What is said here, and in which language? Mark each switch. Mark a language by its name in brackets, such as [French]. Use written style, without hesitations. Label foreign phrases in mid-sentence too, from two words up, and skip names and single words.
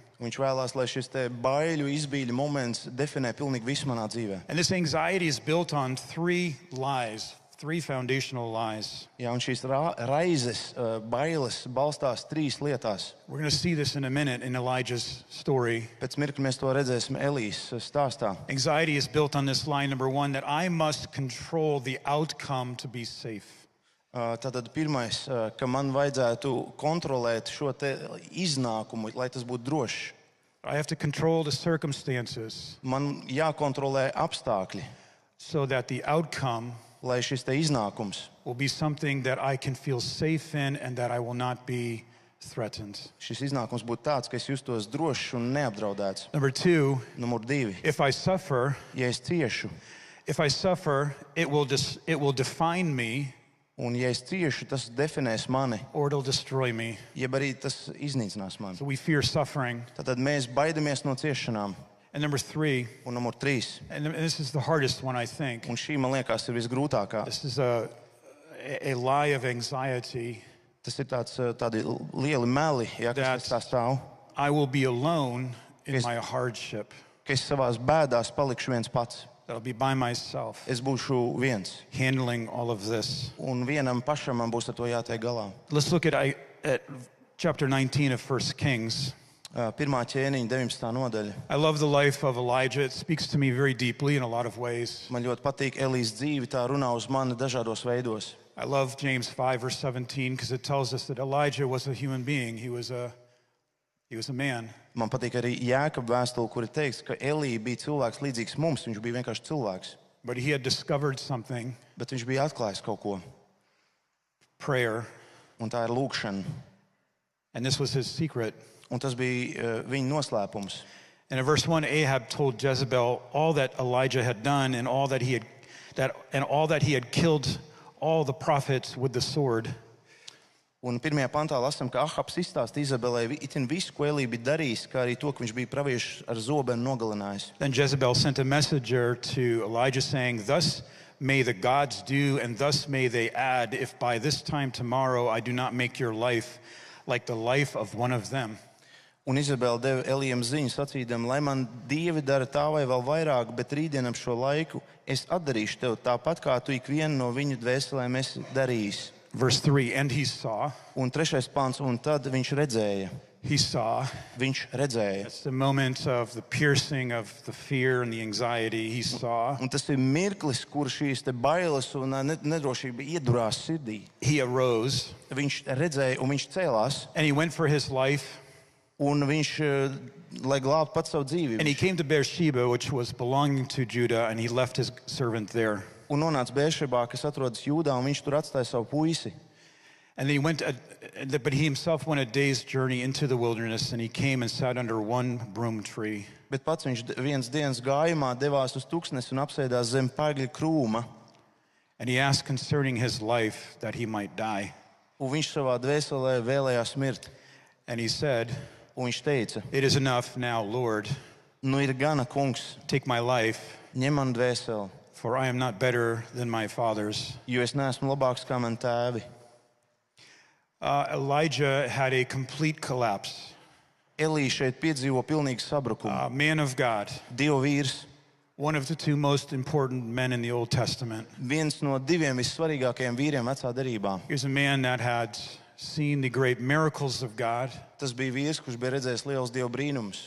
[Latvian] Viņš vēlās, lai šis te baiļu izbīļu moments definē pilnīgi visu manā dzīvē. [English] And this anxiety is built on 3 lies, three foundational lies. [Latvian] Jā, un šīs raizes, bailes balstās trīs lietās. [English] We're going to see this in a minute in Elijah's story. [Latvian] Pēc mirkļa mēs to redzēsim Elijas stāstā. [English] Anxiety is built on this lie, number one, that I must control the outcome to be safe. [Latvian] Tātad pirmais, ka man vajadzētu kontrolēt šo te iznākumu, lai tas būtu drošs. [English] I have to control the circumstances [Latvian] Man jākontrolē apstākļi, [English] so that the outcome [Latvian] lai šis te iznākums, [English] will be something that I can feel safe in and that I will not be threatened. [Latvian] šis iznākums būtu tāds, ka es justos drošs un neapdraudēts. [English] Number two, [Latvian] Numur 2. [English] if I suffer, [Latvian] Ja es ciešu, [English] it will define me [Latvian] un ja es ciešu, tas definēs mani, [English] or it'll destroy me. [Latvian] jeb arī tas iznīcinās mani. [English] So we fear suffering. [Latvian] Tātad mēs baidamies no ciešanām. [English] And number three, [Latvian] Un numur 3. [English] and this is the hardest one, I think. [Latvian] Un šī, man liekas, ir visgrūtākā. [English] This is a lie of anxiety [Latvian] Tas ir tādi lieli meli, ja, kas tā stāv. [English] I will be alone in my hardship. [Latvian] Ka es savās bēdās palikšu viens pats. [English] I'll be by myself, [Latvian] Es būšu viens. [English] handling all of this. [Latvian] Un vienam pašam man būs ar to jātiek galā. [English] Let's look at chapter 19 of 1 Kings. [Latvian] Pirmā ķēniņa 19. nodaļa. [English] I love the life of Elijah. It speaks to me very deeply in a lot of ways. [Latvian] Man ļoti patīk Elijas dzīve, tā runā uz mani dažādos veidos. [English] I love James 5, verse 17, because it tells us that Elijah was a human being. He was a man. [Latvian] Man patīk arī Jēkaba vēstule, kur ir teikts, ka Elija bija cilvēks līdzīgs mums. Viņš bija vienkārši cilvēks. [English] But he had discovered something, [Latvian] Bet viņš bija atklājis kaut ko. [English] prayer, [Latvian] Un tā ir lūkšana. [English] and this was his secret. [Latvian] Un tas bija viņa noslēpums. [English] And in verse 1, Ahab told Jezebel all that Elijah had done and all that he had killed all the prophets with the sword. [Latvian] Un pirmajā pantā lasām, ka Ahabs izstāsta Izabelei itin visu, ko Elija bija darījis, kā arī to, ka viņš bija praviešus ar zobenu nogalinājis. [English] Then Jezebel sent a messenger to Elijah saying, "Thus may the gods do, and thus may they add, if by this time tomorrow I do not make your life like the life of one of them." [Latvian] Un Izabela deva Elijam ziņu sacīdam, lai man dievi dara tā vai vēl vairāk, bet rītdien ap šo laiku es atdarīšu tev tāpat, kā tu ikvienu no viņu dvēselēm esi darījis. [English] Verse 3, and he saw, [Latvian] Un 3. pants, un tad viņš redzēja. Viņš redzēja. [English] That's the moment of the piercing of the fear and the anxiety. He saw. [Latvian] Un tas ir mirklis, kur šīs te bailes un nedrošība iedurās sirdī. [English] He arose, [Latvian] Viņš redzēja un viņš cēlās, [English] and he went for his life, [Latvian] un viņš, lai glābtu pats savu dzīvību. [English] and he came to Beersheba, which was belonging to Judah, and he left his servant there. [Latvian] Un nonāca Bēršebā, kas atrodas Jūdā, un viņš tur atstāja savu puisi. [English] And then but he himself went a day's journey into the wilderness, and he came and sat under one broom tree. [Latvian] Bet pats viņš vienas dienas gājumā devās uz tuksnesi un apsēdās zem paigļa krūma. [English] And he asked concerning his life that he might die. [Latvian] Un viņš savā dvēselē vēlējās mirt. [English] And he said, [Latvian] Un viņš teica, [English] "It is enough now, Lord. [Latvian] nu ir gana, kungs, [English] Take my life, [Latvian] ņem man dvēseli, [English] for I am not better than my fathers." [Latvian] jo es neesmu labāks kā man tēvi. [English] Elijah had a complete collapse. [Latvian] Elija šeit piedzīvo pilnīgu sabrukumu. [English] A man of God, [Latvian] Dieva vīrs, [English] one of the two most important men in the Old Testament. [Latvian] viens no diviem vissvarīgākajiem vīriem vecā derībā. [English] He was a man that had seen the great miracles of God, [Latvian] Tas bija vīrs, kurš bija redzējis liels Dieva brīnumus,